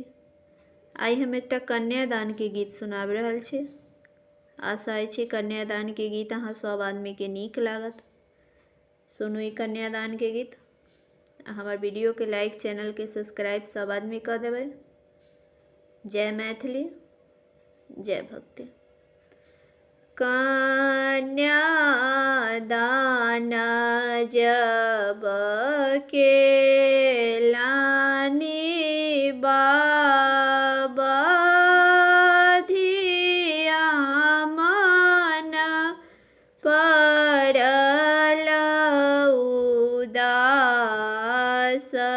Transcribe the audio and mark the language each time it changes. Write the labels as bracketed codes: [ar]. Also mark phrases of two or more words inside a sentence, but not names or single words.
[mai] आई हम एकटा कन्यादान के गीत सुनाबि रहल छी। आशा अछि कन्यादान के गीत अहाँ सब आदमी के नीक लागत। सुनू ई कन्यादान के गीत। हमार वीडियो के लाइक, चैनल के सब्सक्राइब सब आदमी कर देबै। जय मैथिली, जय भक्ति। कन्यादान जब के लानी बाबा धिया मन पड़ल उदास